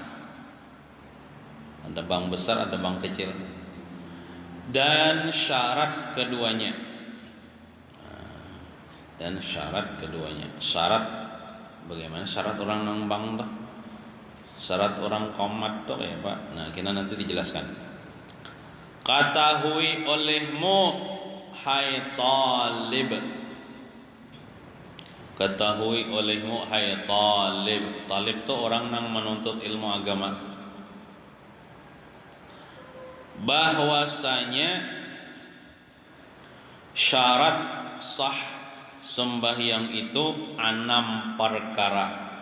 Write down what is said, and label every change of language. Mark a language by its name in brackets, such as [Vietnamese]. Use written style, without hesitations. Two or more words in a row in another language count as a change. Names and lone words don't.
[Indonesian] Ada bang besar, ada bang kecil. Dan syarat keduanya. Syarat bagaimana syarat orang nang bang tuh? Syarat orang qomat tuh ya Pak. Nah, kita nanti dijelaskan. Ketahui olehmu hai talib. Ketahui olehmu hai talib. Talib tuh orang yang menuntut ilmu agama. Bahwasanya syarat sah sembahyang itu 6 perkara.